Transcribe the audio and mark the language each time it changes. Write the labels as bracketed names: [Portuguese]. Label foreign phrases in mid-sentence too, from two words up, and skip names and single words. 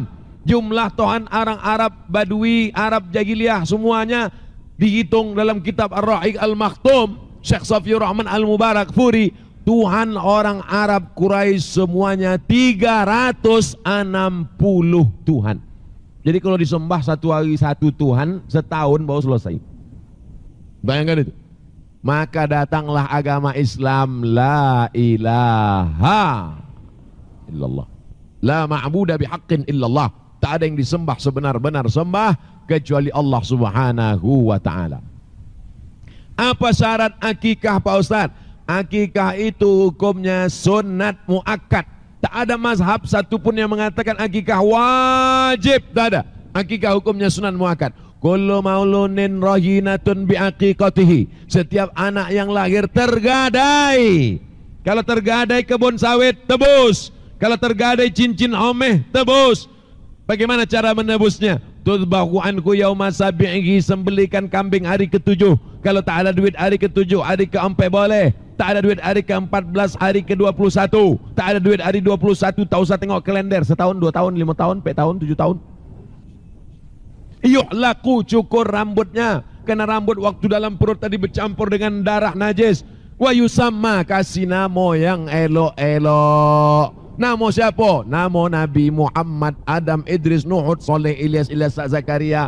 [Indonesian] Jumlah Tuhan orang Arab Badui, Arab jahiliyah semuanya dihitung dalam kitab Ar-Rahiq Al-Makhtum Syekh Safiur Rahman Al-Mubarak Furi. Tuhan orang Arab Quraisy semuanya 360 Tuhan. Jadi kalau disembah satu hari satu Tuhan, setahun baru selesai. Bayangkan itu. Maka datanglah agama Islam, [Arabic] لا إله إلا الله، لا معبود بحق إلا الله. [Indonesian] Tak ada yang disembah sebenar-benar sembah kecuali Allah [Arabic] سبحانه وتعالى. [Indonesian] Apa syarat akikah Pak Ustaz? Akikah itu hukumnya sunat muakkad. Tak ada mazhab satupun yang mengatakan akikah wajib, tak ada. Akikah hukumnya sunat muakkad. [Arabic] كل مولود رهينة بعقيقته. [Indonesian] Setiap anak yang lahir tergadai. Kalau tergadai kebun sawit, tebus. Kalau tergadai cincin omeh, tebus. Bagaimana cara menebusnya? [Arabic] تذبح عنه يوم سابعه, [Indonesian] sembelikan kambing hari ke-7. Kalau tak ada duit hari ke-7, hari ke-4 boleh. Tak ada duit hari ke-14, hari ke-21. Tak ada duit hari 21, tak usah tengok kalender. Setahun, 2 tahun, 5 tahun, 4 tahun, 7 tahun. Yuhlaku, cukur rambutnya. Karena rambut waktu dalam perut tadi bercampur dengan darah najis. [Arabic] ويسمى, [Indonesian] kasih nama yang elok-elok. Nama siapa? Nama Nabi Muhammad, Adam, Idris, Nuh, Saleh, Ilyas, Zakaria.